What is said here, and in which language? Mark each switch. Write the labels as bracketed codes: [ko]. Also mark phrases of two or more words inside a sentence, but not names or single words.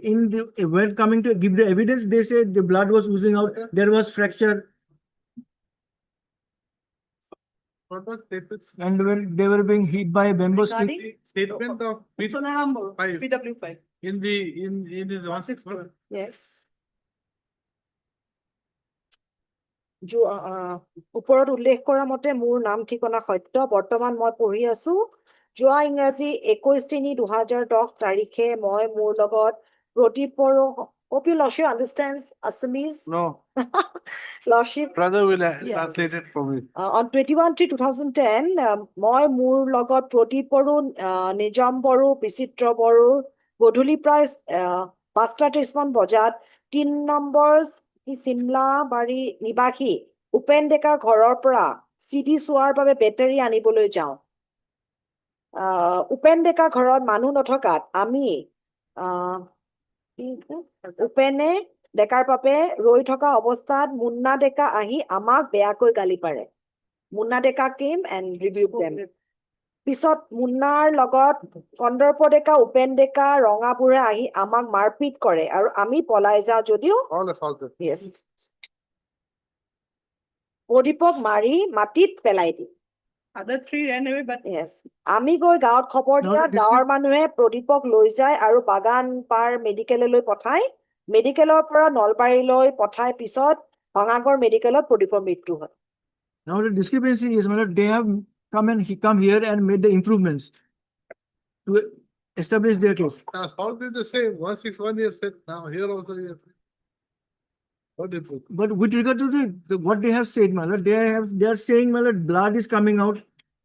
[en] In the, when coming to give the evidence, they say the blood was oozing out, there was fracture, What was statement? and when they were being hit by a bamboo stick. Regarding Statement of Sonaram Boro, Five. PW5. in his 161. Yes. [as] ওপৰত উল্লেখ কৰা মতে মোৰ নাম ঠিকনা সত্য বৰ্তমান মই পঢ়ি আছো যোৱা ইংৰাজী 21/3/2010 তাৰিখে মই মোৰ লগত প্ৰদীপ বড়ো [en] hope you Lordship understands Assamese. No, Lordship, brother will Yes. translate it for me. [as] on 21/3/2010 মই মোৰ লগত প্ৰদীপ বড়ো নিজাম বড়ো বিচিত্ৰ বড়ো গধূলি প্ৰায় 5:30 বজাত 3 নম্বৰ চিমলাবাৰী নিবাসী উপেন ডেকাৰ ঘৰৰ পৰা চিডি চোৱাৰ বাবে বেটাৰী আনিবলৈ যাওঁ উপেন ডেকা ঘৰত মানুহ নথকাত আমি উপেনে ডেকাৰ বাবে ৰৈ থকা অৱস্থাত মুন্না ডেকা আহি আমাক বেয়াকৈ গালি পাৰে মুন্না ডেকা [en] came and rebuked them [as] পিছত মুন্নাৰ লগত কন্দৰ্প ডেকা উপেন ডেকা ৰঙা বুঢ়া আহি আমাক মাৰপিট কৰে আৰু আমি পলাই যাওঁ যদিও [en] All assaulted. Yes. [as] প্ৰদীপক মাৰি মাটিত পেলাই দিয়ে [en] Other three ran away, but Yes. [as] আমি গৈ গাঁৱত খবৰ [en] No, [as] দিয়াত [en] this [as] গাঁৱৰ মানুহে প্ৰদীপক লৈ যায় আৰু বাগান পাৰ মেডিকেললৈ পঠায় মেডিকেলৰ পৰা নলবাৰীলৈ পঠাই পিছত ভঙাগড় মেডিকেলত প্ৰদীপৰ মৃত্যু হয় [en] Now the discrepancy is, my lord, they have come here and made the improvements to establish their case. Assault is the same. 161 years said now here also. What difference? But with regard to what they have said, my lord, they are saying, my lord, blood is coming out.